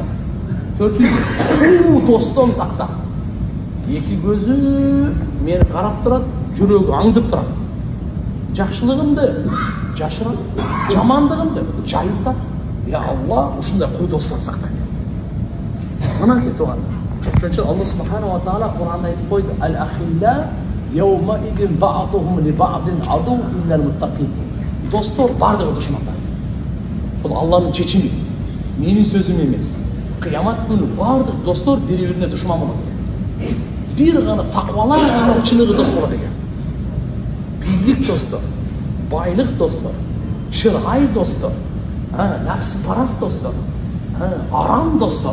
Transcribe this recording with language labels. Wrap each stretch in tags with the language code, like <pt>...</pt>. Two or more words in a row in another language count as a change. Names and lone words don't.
<ky>Төртүнчүсү, достон сакта. Эки көзү мени карап турат, жүрөгү аңдып турат. Жакшылыгымды жашырат, жамандыгымды жайылтат. Я Алла, ушундай кой достон сакта. Мына кетип. Ошон үчүн Алла</ky> <ar>سبحانه وتعالى</ar> <ky>Кур'анда айтып койду:</ky> <ar>"الأخلاء يومئذ بعضهم لبعض عدو إلا المتقين."</ar> <ky>Достор бардыгы душмандар. Бул Алланын чечими, менин сөзүм эмес. Кыямат күнү бардык достор бири-бирине душман болот экен. Бир гана таквалар гана чыныгы дос болот экен. Бийлик достор, байлык достор, чырай достор, напсыпарас достор, арам достор.</ky>